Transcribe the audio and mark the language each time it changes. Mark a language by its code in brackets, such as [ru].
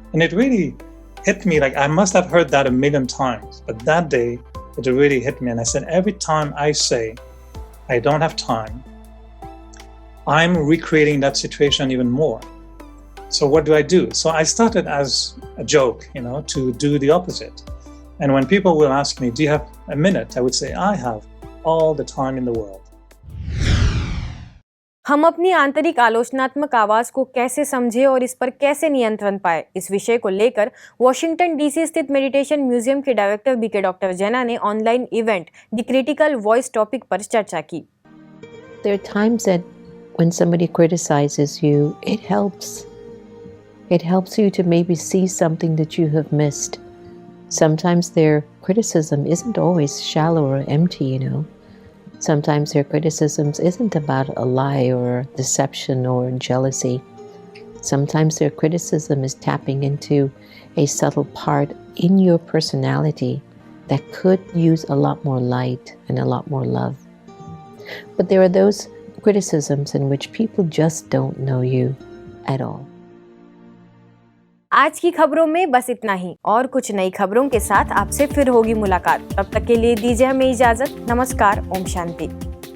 [en] And it really hit me, like I must have heard that a million times, but that day it really hit me. And I said, every time I say I don't have time, I'm recreating that situation even more. So what do I do? So I started as a joke, you know, to do the opposite. And when people will ask me, do you have a minute? I would say, I have all the time in the world. [hi] हम अपनी आंतरिक आलोचनात्मक आवाज को कैसे समझे और इस पर कैसे नियंत्रण पाए, इस विषय को लेकर वॉशिंगटन डीसी स्थित मेडिटेशन म्यूजियम के डायरेक्टर बीके डॉक्टर जैना ने online event the critical voice topic पर चर्चा की। [en] There are times that when somebody criticizes you, it helps. It helps you to maybe see something that you have missed. Sometimes their criticism isn't always shallow or empty, you know. Sometimes their criticisms isn't about a lie or deception or jealousy. Sometimes their criticism is tapping into a subtle part in your personality that could use a lot more light and a lot more love. But there are those criticisms in which people just don't know you at all. [hi] आज की खबरों में बस इतना ही, और कुछ नई खबरों के साथ आपसे फिर होगी मुलाकात। तब तक के लिए दीजिए हमें इजाजत। नमस्कार, ओम शांति।